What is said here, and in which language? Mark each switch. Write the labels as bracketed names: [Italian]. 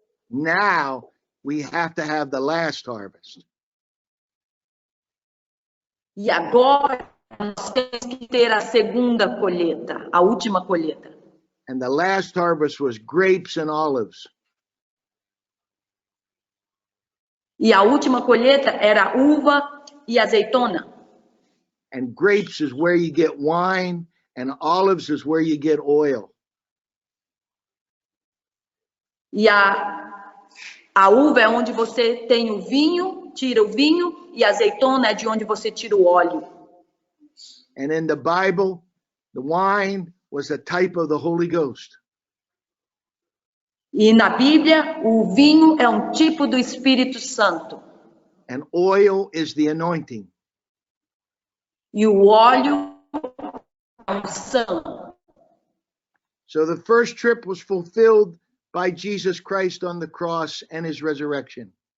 [English] Now we have to have the last harvest. [Portuguese] E agora nós temos que ter a segunda colheita, a última colheita. [English] And the last harvest was grapes and olives. [Portuguese] E a última colheita era uva e azeitona. [English] And grapes is where you get wine, and olives is where you get oil. [Portuguese] E a uva é onde você tem o vinho, tira o vinho, e a azeitona é de onde você tira o óleo. [English] And in the Bible, the wine was a type of the Holy Ghost. [Portuguese] E na Bíblia, o vinho é um tipo do Espírito Santo. [English] And oil is the anointing. [Portuguese] E o óleo é a unção. [English] So the first trip was fulfilled by Jesus Christ on the cross and his resurrection.